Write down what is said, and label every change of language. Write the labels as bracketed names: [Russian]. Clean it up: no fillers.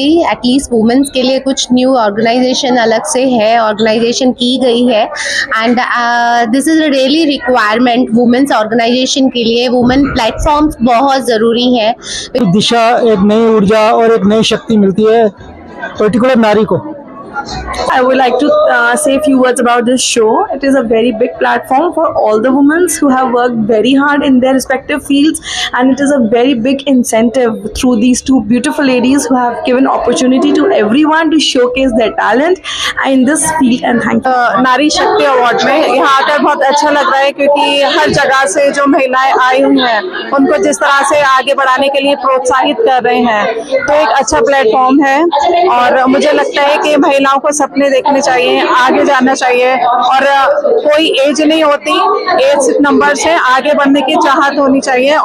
[Hindi] At least women's के लिए कुछ न्यू ऑर्गेनाइजेशन अलग से है, ऑर्गेनाइजेशन की गई है and this is a really requirement women's organisation के लिए। वुमेन प्लेटफॉर्म्स बहुत ज़रूरी है। दिशा, एक नई ऊर्जा और एक नई शक्ति मिलती है पर्टिकुलर नारी को। [English] I would like to say a few words about this show. It is a very big platform for all the women who have worked very hard in their respective fields, and it is a very big incentive through these two beautiful ladies who have given opportunity to everyone to showcase their talent in this field. And thank you. [Hindi] नारी शक्ति award में यहाँ आकर बहुत अच्छा लग रहा है क्योंकि हर जगह से जो महिलाएं आई हुई हैं उनको जिस तरह से आगे बढ़ाने के लिए प्रोत्साहित कर रहे हैं, तो एक अच्छा प्लेटफॉर्म है और मुझे लगता है कि महिलाओं को सपने देखने चाहिए, आगे जाना चाहिए और कोई एज नहीं होती, एज नंबर से आगे बढ़ने की चाहत होनी चाहिए।